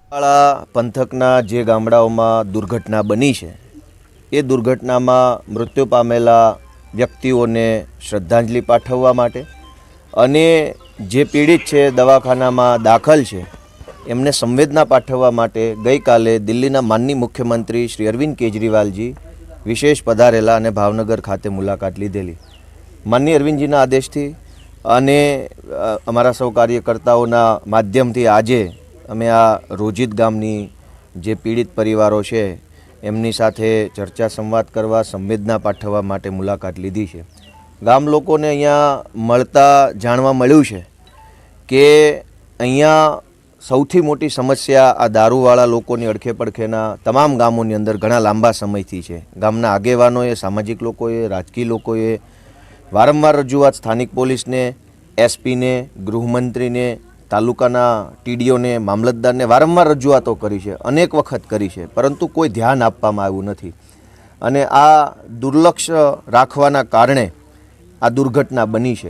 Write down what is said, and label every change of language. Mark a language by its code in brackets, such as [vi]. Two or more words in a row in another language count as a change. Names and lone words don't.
[gu] પંથકના જે ગામડાઓમાં દુર્ઘટના બની હૈ, યે દુર્ઘટનામાં મૃત્યુ પામેલા વ્યક્તિઓને શ્રદ્ધાંજલિ પાઠવવા માટે અને જે પીડિત હૈ દવાખાનામાં દાખલ હૈ એમને સંવેદના પાઠવવા માટે ગઈ કાલે દિલ્હીના માનનીય મુખ્યમંત્રી શ્રી અરવિંદ કેજરીવાલજી વિશેષ પધારેલા અને ભાવનગર ખાતે મુલાકાત લીધેલી। માનનીય અરવિંદજીના આદેશથી અને અમારા સૌ કાર્યકર્તાઓના માધ્યમથી આજે અમે આ રોજીદ ગામની જે પીડિત પરિવારો છે એમની સાથે ચર્ચા સંવાદ કરવા સંવેદના પાઠવવા માટે મુલાકાત લીધી છે। ગામ લોકોને અહીંયા મળતા જાણવા મળ્યું છે કે અહીંયા સૌથી મોટી સમસ્યા આ દારૂવાળા લોકોની અડખે પડખેના તમામ ગામોની અંદર ઘણા લાંબા સમયથી છે। ગામના આગેવાનોએ, સામાજિક લોકોએ, રાજકીય લોકોએ વારંવાર રજૂઆત સ્થાનિક પોલીસને, એસપીને, ગૃહમંત્રીને, તાલુકાના ટીડીઓને, મામલતદારને વારંવાર રજૂઆતો કરી છે, અનેક વખત કરી છે, પરંતુ કોઈ ધ્યાન આપવામાં આવ્યું નથી અને આ દુર્લક્ષ રાખવાના કારણે આ દુર્ઘટના બની છે।